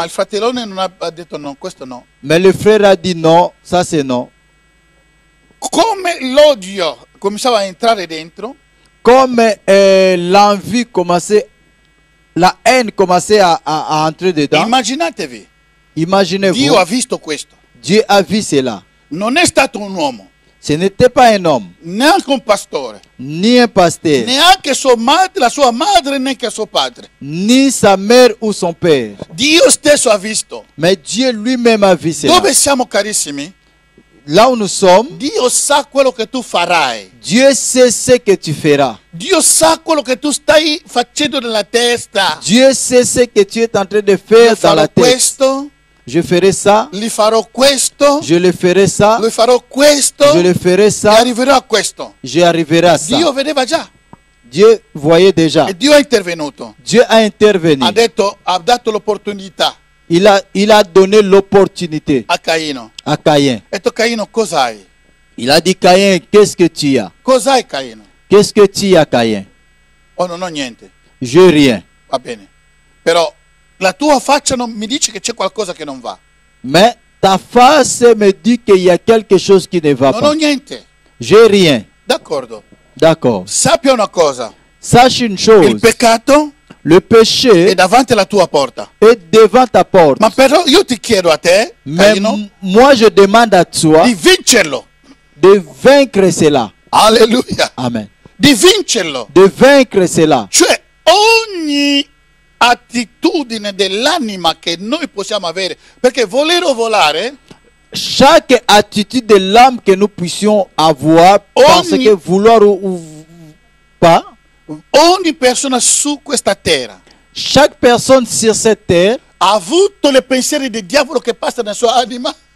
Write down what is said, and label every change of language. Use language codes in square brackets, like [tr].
[it] Ma il fratellone non ha detto no, questo no. [fr] Mais le frère a dit non, ça c'est non. [it] Come l'odio cominciava a entrare dentro, [fr] Comme l'envie commençait, la haine commençait à entrer dedans. [it] immaginatevi, [fr] Imaginez-vous, [it] Dio ha visto questo. [fr] Dieu a vu cela. [it] Non è stato un uomo, [fr] Ce n'était pas un homme, [it] neanche un pastore, [fr] ni un pasteur, [it] neanche sua madre, la sua madre, neanche suo padre. [fr] ni sa mère ou son père. [it] Dio stesso ha visto. [fr] Mais Dieu lui-même a vu cela. [it] Dove siamo carissimi? [fr] Là où nous sommes, [it] Dio sa quello che tu farai. [fr] Dieu sait ce que tu feras. [it] Dio sa quello che tu stai facendo nella testa. [fr] Dieu sait ce que tu es en train de [it] Io [fr] faire dans [it] farò [fr] la tête. [it] questo, [fr] Je ferai ça, [it] gli farò questo, [fr] je le ferai ça, [it] lui farò questo, [fr] je le ferai [it] e [fr] ça, [it] arriverò a questo. [fr] je arriverai à ça. [it] Dio vedeva già [fr] Dieu voyait déjà. [it] e Dio è intervenuto. [fr] Dieu a intervenu. [it] Ha dato l'opportunità [fr] Il a donné l'opportunité [it] a Caino. [fr] à Caïn. [it] Ha detto Caino, cos'hai? [fr] Il a dit, Caïn, qu'est-ce que tu as? [it] Cos'hai Caino? [fr] Qu'est-ce que tu as, Caïn? [it] Oh, non ho niente. [fr] Je rien. [it] Va bene. Però la tua faccia non mi dice che c'è qualcosa che non va. [fr] Mais ta face me dit qu'il y a quelque chose qui ne va [it] Non ho [fr] pas. [it] niente. [fr] J'ai rien. [it] D'accordo. [fr] D'accord. [it] Sappia una cosa. [fr] Sache une [it] Il [fr] chose. [it] peccato [fr] Le [it] è [fr] péché [it] davanti alla tua porta. [fr] est devant ta porte. [it] Ma però io ti chiedo a te, [fr] Mais [it] Caino, [fr] moi, je demande à toi [it] di vincerlo. [fr] de vaincre cela. [it] Alleluia. Amen. Di vincerlo. [fr] De vaincre cela. [it] Cioè ogni attitudine dell'anima che noi possiamo avere, perché volere o volare [fr] Chaque attitude de l'âme que nous puissions avoir, parce que vouloir ou pas, [it] ogni persona su questa terra [fr] chaque personne sur cette terre [it] ha avuto le pensieri del diavolo che passano nella sua anima?